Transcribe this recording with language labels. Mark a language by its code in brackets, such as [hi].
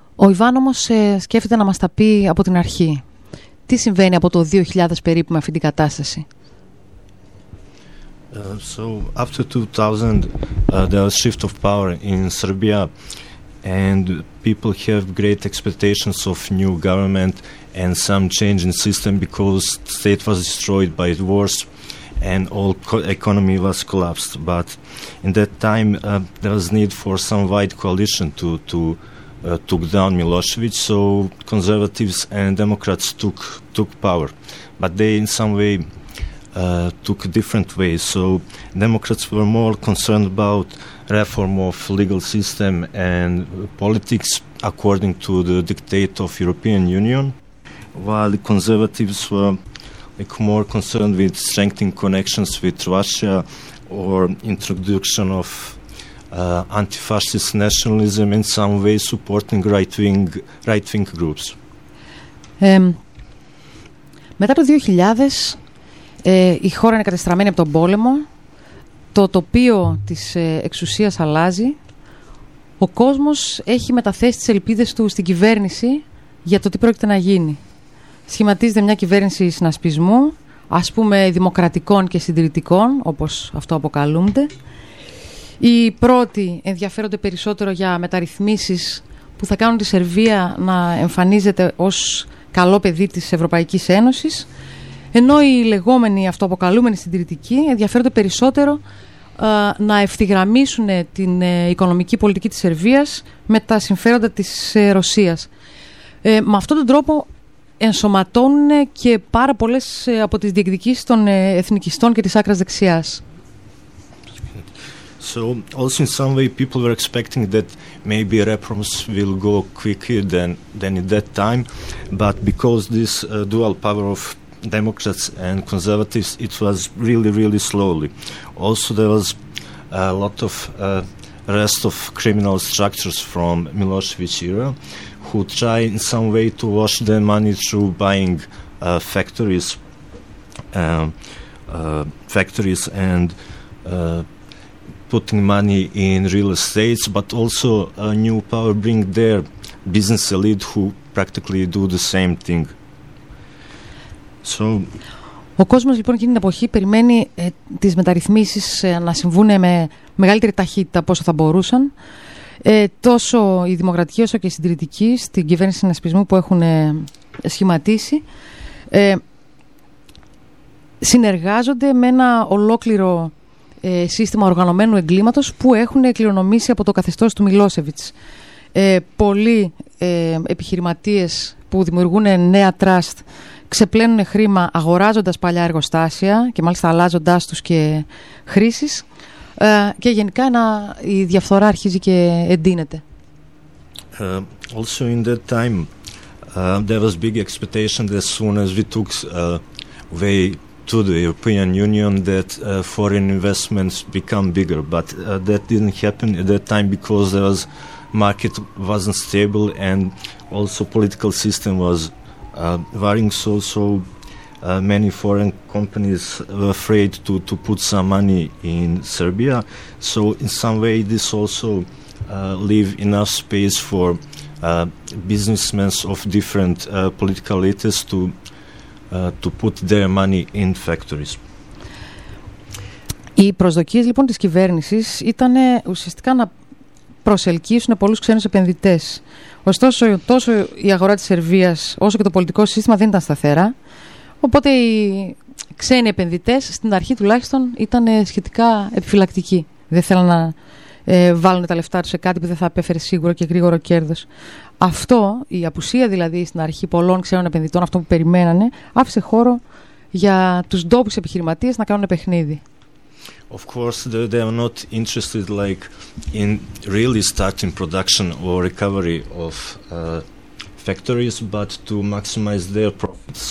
[el] Ιβάν όμως σκέφτεται να μας τα πει από την αρχή. Τι συμβαίνει από το 2000 περίπου με αυτή την κατάσταση? [en] So after 2000 there was a shift of power in Serbia and people have great expectations of new government and some change in system because the state was destroyed by the wars and all economy was collapsed. But in that time there was need for some wide coalition to took down Milošević, so conservatives and Democrats took power, but they in some way took a different way. So Democrats were more concerned about reform of legal system and politics according to the dictate of European Union, while the conservatives were like more concerned with strengthening connections with Russia or introduction of anti-fascist nationalism in some way, supporting right-wing groups. [el] Μετά το 2000 η χώρα είναι κατεστραμμένη από τον πόλεμο, το τοπίο της εξουσίας αλλάζει, ο κόσμος έχει μεταθέσει τις ελπίδες του στην κυβέρνηση για το τι πρόκειται να γίνει. Σχηματίζεται μια κυβέρνηση συνασπισμού, ας πούμε δημοκρατικών και συντηρητικών, όπως αυτό αποκαλούνται. Οι πρώτοι ενδιαφέρονται περισσότερο για μεταρρυθμίσεις που θα κάνουν τη Σερβία να εμφανίζεται ως καλό παιδί της Ευρωπαϊκής Ένωσης, ενώ οι λεγόμενοι αυτοαποκαλούμενοι συντηρητικοί ενδιαφέρονται περισσότερο να ευθυγραμμίσουν την οικονομική πολιτική της Σερβίας με τα συμφέροντα της Ρωσίας. Με αυτόν τον τρόπο ενσωματώνουν και πάρα πολλές από τις διεκδικήσεις των εθνικιστών και της άκρας δεξιάς. [en] So also in some way people were expecting that maybe reforms will go quicker than in that time, but because this dual power of Democrats and conservatives, it was really, really slowly. Also there was a lot of rest of criminal structures from Milošević era who try in some way to wash their money through buying factories and putting money in real estates, but also a new power bring their business elite who practically do the same thing. So, [el] ο κόσμος λοιπόν εκείνη την εποχή περιμένει τις μεταρρυθμίσεις να συμβούν με μεγαλύτερη ταχύτητα από όσο θα μπορούσαν, τόσο οι δημοκρατικοί όσο και οι συντηρητικοί στην κυβέρνηση συνασπισμού που έχουν σχηματίσει συνεργάζονται με ένα ολόκληρο σύστημα οργανωμένου εγκλήματος που έχουν κληρονομήσει από το καθεστώς του Μιλόσεβιτς. Πολλοί επιχειρηματίες που δημιουργούν νέα τραστ ξεπλένουν χρήμα αγοράζοντας παλιά εργοστάσια και μάλιστα αλλάζοντάς τους και χρήσεις, και γενικά η διαφθορά αρχίζει και εντείνεται. [en] Also in that time there was big expectation that as soon as we took way to the European Union that foreign investments become bigger, but that didn't happen at that time because there was market wasn't stable and also political system was varying, so many foreign companies were afraid to put some money in Serbia, so in some way this also leave enough space for businessmen of different political elites to put their money in factories. [el] Οι προσδοκίες λοιπόν της κυβέρνησης ήταν ουσιαστικά να προσελκύσουν πολλούς ξένους επενδυτές. Ωστόσο, τόσο η αγορά της Σερβίας όσο και το πολιτικό σύστημα δεν ήταν σταθερά. Οπότε οι ξένοι επενδυτές, στην αρχή τουλάχιστον, ήταν σχετικά επιφυλακτικοί. Δεν θέλαν να βάλουν τα λεφτά τους σε κάτι που δεν θα απέφερε σίγουρο και γρήγορο κέρδος. Αυτό, η απουσία δηλαδή στην αρχή πολλών ξένων επενδυτών, αυτό που περιμένανε, άφησε χώρο για τους ντόπους επιχειρηματίες να κάνουν παιχνίδι. [en] Of course, they are not interested like in really starting production or recovery of factories, but to maximize their profits.